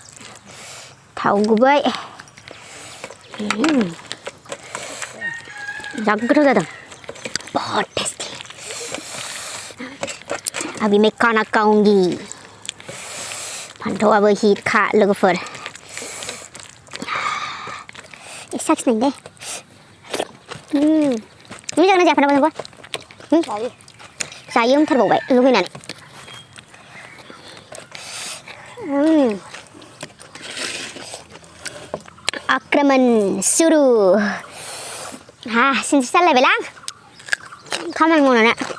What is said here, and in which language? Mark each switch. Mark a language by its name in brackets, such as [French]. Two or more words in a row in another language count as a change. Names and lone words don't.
[Bodo] थाव गुबै जा गोथाव जादों [Hindi] बहुत टेस्टी अभी मैं खाना खाऊंगी [Bodo] फान्थावाबो हिटखा लोगोफोर साखिनाय दे मोजां जाया फान्थावा जायो होनथारबावबाय लुगैनानै आक्रमण शुरू सिनस्रि सालायबायलां खामानि मावनानै